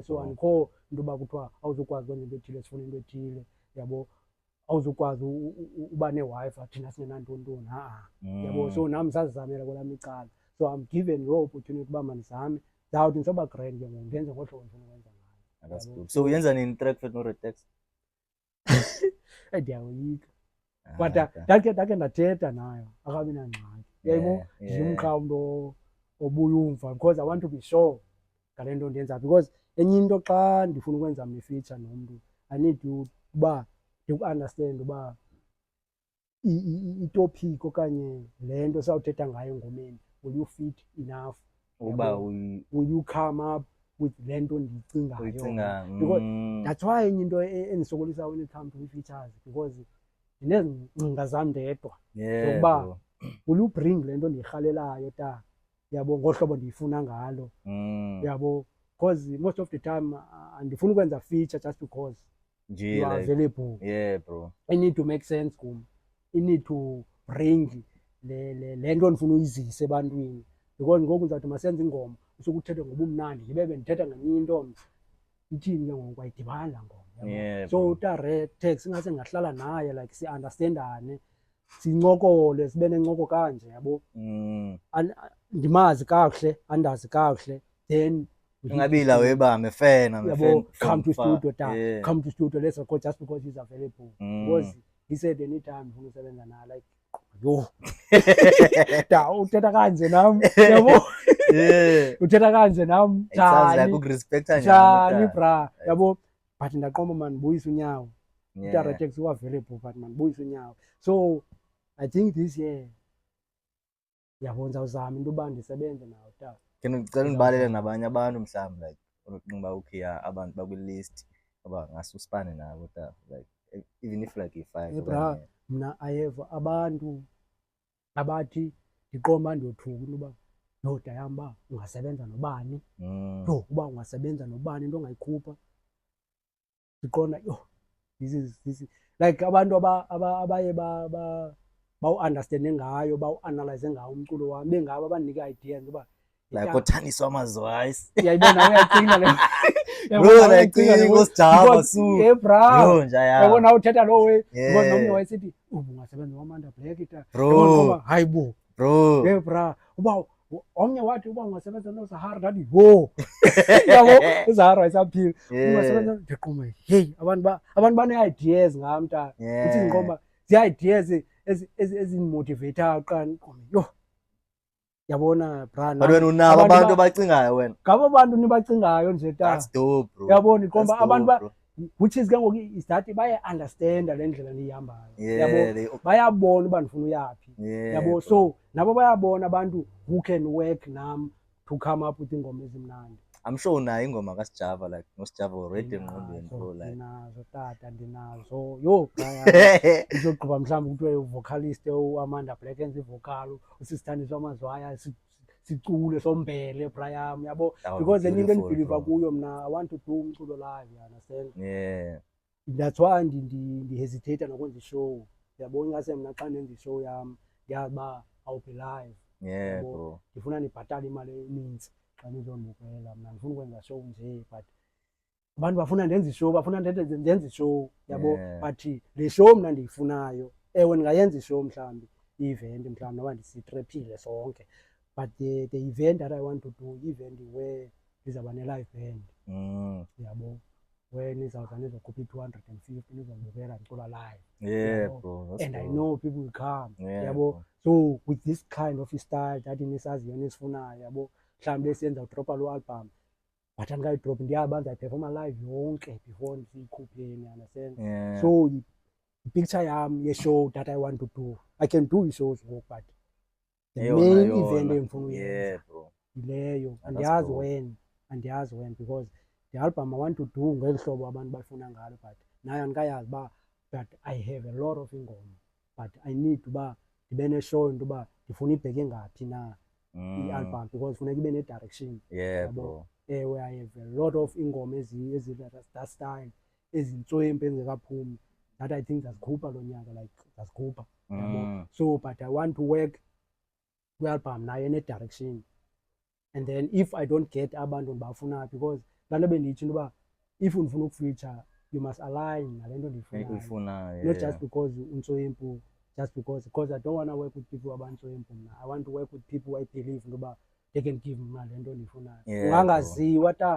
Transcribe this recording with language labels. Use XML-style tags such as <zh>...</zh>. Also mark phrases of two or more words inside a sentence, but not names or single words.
<xh>So andikho into yoba kuthiwa awuzukwazi ukwenza into ethile sifuna into ethile yabo awuzukwazi uba neWi-Fi thina singenantontoni yabo. So nam sazizamela kwelam icala</xh> <en>so I'm given</en> <xh>loo opportunity uba mandizame ndawuthi ndisoba grand ke ngoku ndenze ngolu hlobo ndifuna ukwenza ngayo.</xh> <en>So</en> <xh>uyenza nini</xh> <en>track for no retext?</en> <xh>Ndiyayoyika but ndakhe ndathetha nayo akabi nangxaki yayibona ndim qha umntu obuya umva</xh> <en>because I want to be sure</en> <xh>ngale nto ndiyenzayo because enye into xa ndifuna ukwenza mne-feature nomntu</xh> <en>I need</en> <xh>uba ndiku-understand uba itopic okanye le nto sawuthetha ngayo engomeni</xh> <en>will you fit enough</en> <xh>uba</xh> <en>will you come up with</en> <xh>le nto ndiyicingayo,</xh> <en>because that's why</en> <xh>enye into endisokolisa</xh> <en>when it comes to</en> <xh>ii-features, because ndinezingcinga zam ndedwa zokuba</xh> <en>will you bring</en> <xh>le nto ndiyirhalelayo ta, yabo, ngohlobo ndiyifuna ngalo, yabo,</xh> <en>because most of the time andifuni ukwenza feature just because you are available. I need to make sense</en> <xh>kum,</xh> <en>I need to bring</en> <xh>le nto ndifuna uyizise ebantwini, because ngoku ndizawuthi masenze ingoma usuke uthethe ngobumnandi ndibe bendithetha ngenye into mna, ithini ke ngoku ayidibani laa ngoma. So uTaretex ingase ndingahlala naye like si-understandane, sincokole, sibe nencoko kanje, yabo, ndimazi kakuhle, andazi kakuhle, then ngabila webame fena, yabo,</xh> <en>come to studio ta, come to studio, let's record just because he's available, because he said anytime</en> <xh>ndifuna usebenza naye, like yo da uthetha kanje nam, yabo, uthetha kanje nam, njani bra, yabo, but ndaqomba man ndibuyise unyawo, uTaretex u-available but man ndibuyise unyawo.</xh> <en>So I think this year,</en> <xh>yabo, ndizawuzama into yoba ndisebenze nawo ta. Ngicela ndibalele nabanye abantu mhlawumbi like unoqinga okay abantu bakwi-list abangase usipane nabo ta, like even if like i-5. Bra, mna</xh> <en>I have</en> <xh>abantu abathi ndiqomba ndiyothuka into yoba no dayam uba ungasebenza nobani, no uba ungasebenza nobani into ongayikhupha, ndiqonda yo</xh> <en>this is like</en> <xh>abantu abaye bawu-understande ngayo, bawu-analyze ngayo umculo wami, bengabo abandinika ideas uba like uThandiswa Amazwi, uyayibona, uyacinga le bro, like ngosijaba su bra, yo nje yabona uthetha lo way, because nomnye wayesithi ungasebenza noAmanda Black ta, bro, hayi bo bro, bra, uba omnye wathi uba ungasebenza noZahara, ndathi wo yabo, uZahara wayesaphila, ungasebenza, ndiqoma hey abantu bane-ideas ngam ta, uthi ndiqomba zii-ideas ezindimotivateyo qani, yo, yabona bra, but wena unabo abantu abacingayo, wena ngabo abantu nibacingayo nje ta,</xh> <en>that's dope bro,</en> <xh>yabona iqomba abantu</xh> <en>which is</en> <xh>ke ngoku</xh> <en>is that</en> <xh>baye-understanda le ndlela ndiyihambayo, yabo, bayabona uba ndifuna uyaphi, yabo, so nabo bayabona abantu</xh> <en>who can work</en> <xh>nam</xh> <en>to come up with</en> <xh>iingoma ezimnandi.</xh> <en>I'm sure</en> <xh>unayo ingoma kaSijava, like noSijava already engqondweni bro, like ndinazo tata, ndinazo, yo izogqiba mhlawumbi kuthiwe uvocalist uAmanda Black enza ivokal, uSisithandiswa Amazwi sicule sombele bra yam, yabo, because enye into endibhiliva kuyo mna,</xh> <en>I want to do umculo live, you understand?</en> <xh>That's why ndihesitate nokwenza ishow, yabo, ingase mna xa ndenza ishow yam ndiyazi uba</xh> <en>I'll be live,</en> <xh>bro, ndifuna ndibhatale imali enintsi xa nizondibukela, mna ndifuna ukwenza show nje, but abantu bafuna ndenza ishow, bafuna ndenza ishow, yabo, but le show mna ndiyifunayo, ewe ndingayenza ishow mhlawumbi, i-event mhlawumbi noba sitrephile sonke,</xh> <en>but the event that I want to do, event where</en> <xh>ndizawuba ne-live band,</xh> <en>yabo, where</en> <xh>nizawuza nizokhupha i-250 nizondibukela ndicula</xh> <en>live, bro, and I know people will come,</en> <xh>yabo,</xh> <en>so with this kind of style that</en> <xh>nisaziyo nisifunayo, yabo, mhlawumbi esiyenza udropha loo album, but andingayidrophi ndiyazi uba ndizayiphefoma live yonke before ndisiyikhupheni, understand?</xh> <en>So</en> <xh>i-picture yam ye-show</xh> <en>that I want to do, I can do i-shows ngoku, but the main event</en> <xh>endifuna uyenza yileyo, andiyazi</xh> <en>when, because the album I want to do</en> <xh>ngeli hlobo abantu bafuna ngalo,</xh> <en>but</en> <xh>nayo andikayazi uba,</xh> <en>but I have a lot of</en> <xh>ingoma,</xh> <en>but I need</en> <xh>uba ndibe ne-show into uba ndifuna ibheke ngaphi na i-album, because funeka ibe ne-direction, bro, ewe,</xh> <en>I have a lot of ingoma that style,</en> <xh>ezintswempu ezingekaphumi,</xh> <en>that I think</en> <xh>zazikhupha lo nyaka,</xh> <en>like</en> <xh>zazikhupha, yabo,</xh> <en>so but I want to work</en> <xh>kwi-album nayo ene-direction,</xh> <en>and then if I don't get</en> <xh>abantu ndibafuna, because laa nto bendiyitsho into yoba if ndifuna ukufeature</xh> <en>you must align</en> <xh>nale nto ndiyifunayo,</xh> <en>not just because untswempu, just because I don't want to work with people</en> <xh>abantswempu mna,</xh> <en>I want to work with people I believe</en> <xh>into yoba</xh> <en>they can give</en> <xh>mna le nto ndiyifunayo, ungangaziwa ta,</xh>